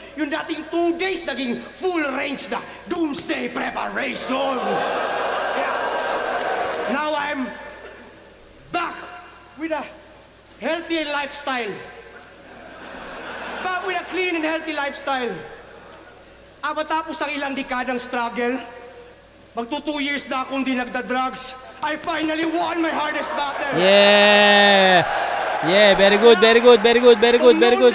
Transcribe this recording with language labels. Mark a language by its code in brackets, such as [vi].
[tl] Yung dating 2 days, naging full range na doomsday preparation. [en] Yeah. Now I'm back with a healthy lifestyle. Back with a clean and healthy lifestyle. [tl] Matapos ang ilang dekadang struggle, magto 2 years na akong di nagda-drugs. [en] I finally won my hardest battle. Yeah! Yeah, very good, very good, very good, very good, very good.